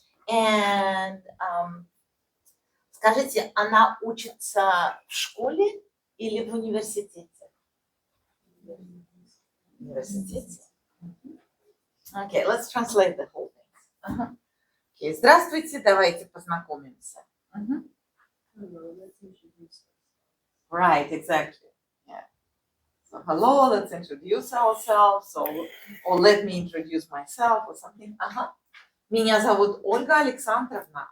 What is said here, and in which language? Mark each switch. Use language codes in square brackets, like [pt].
[ru] And скажите, она учится в школе или в университете? В университете. [en] Okay, let's translate the whole thing. Ага. [ru] Okay, здравствуйте, давайте познакомимся. Мгм. [en] Hello, let's introduce ourselves. Right, exactly. Yeah. So hello, let's introduce ourselves. Or let me introduce myself or something. Ага. [ru] Меня зовут Ольга Александровна.